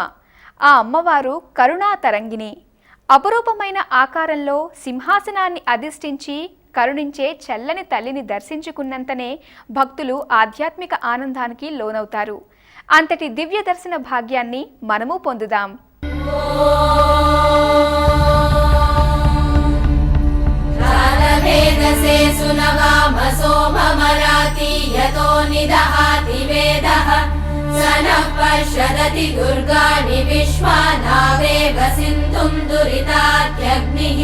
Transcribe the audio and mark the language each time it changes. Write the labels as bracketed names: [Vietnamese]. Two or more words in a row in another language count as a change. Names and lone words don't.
[Telugu] ఆ అమ్మవారు కరుణా తరంగిణి. అపురూపమైన ఆకారంలో సింహాసనాన్ని అధిష్ఠించి కరుణించే చల్లని తల్లిని దర్శించుకున్నంతనే భక్తులు ఆధ్యాత్మిక ఆనందానికి లోనవుతారు. అంతటి దివ్య దర్శన భాగ్యాన్ని మనము పొందుదాం. [Sanskrit] वेदसे सुनवामसो ममराति यतो निदहाति वेदः स नः पर्षदति दुर्गाणि विश्वानावेव सिन्धुं दुरितात्यग्निः.